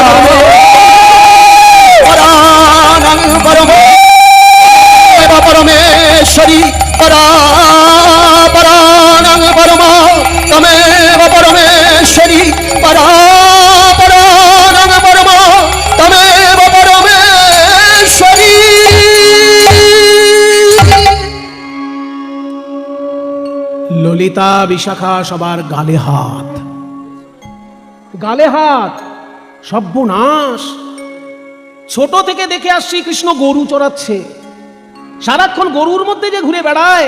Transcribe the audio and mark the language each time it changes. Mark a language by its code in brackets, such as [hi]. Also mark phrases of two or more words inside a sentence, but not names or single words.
[sa] परानं परमेव परमेश्वरी परापरानं परमा तमेव परमेश्वरी परापरानं परमा तमेव परमेश्वरी। [bn] ললিতা বিশাখা সবার গালে হাত, গালে হাত। সর্বনাশ! ছোট থেকে দেখে আসছি কৃষ্ণ গরু চড়াচ্ছে, সারাক্ষণ গরুর মধ্যে যে ঘুরে বেড়ায়।